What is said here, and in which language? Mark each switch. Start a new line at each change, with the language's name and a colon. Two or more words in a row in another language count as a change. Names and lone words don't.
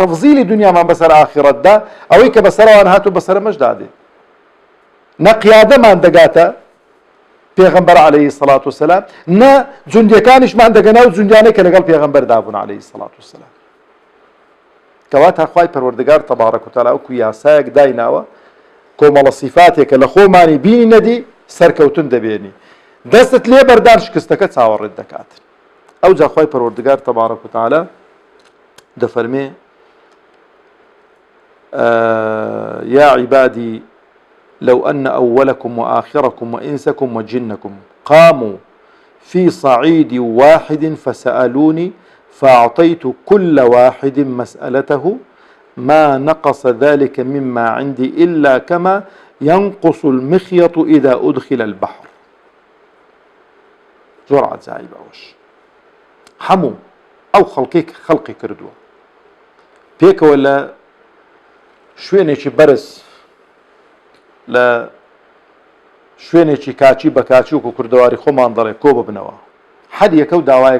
Central Kurdish: تەفزیلی دنیامان بەسەر ئاخرەتدا ئەوەی کە بەسەرەوان هاتوو بەسەرە مەشدا دێ نە قیادەمان دەگاتە پێغەمبەر
Arabic: عەلەیهی سەڵات وسەلام
Central Kurdish: نە جوندەکانیشمان دەگەنە و جوندیانەی کە لەگەڵ پێغەمبەردا بوون
Arabic: عەلەیهی سەڵات وسەلام
Central Kurdish: کەواتە خوای پەروەردگار
Arabic: تەبارەک وتەعالا
Central Kurdish: وەکو یاسایەک دایناوە کۆمەڵە سیفاتێکە لە خۆمانی بینی نەدی سەرکەوتن دەبێنی دەستت لێ بەردان شکستەکە چاوەڕێت دەکات ئەو جا خوای پەروەردگار تەبارەک وتەعالا دەفەرمێ
Arabic: يا عبادي لو أن أولكم وآخركم وإنسكم وجنكم قاموا في صعيد واحد فسألوني فأعطيت كل واحد مسألته ما نقص ذلك مما عندي إلا كما ينقص المخيط إذا أدخل البحر
Central Kurdish: زۆر عەجایب ئەوەش هەموو ئەو خەڵقی کردووە پێکەوە لە شوێنێکی بەرز لە شوێنێکی کاچی بە کاچووک و کوردەواری خۆمان دەڵێ کۆ ببنەوە حەد یەکە و داوایەک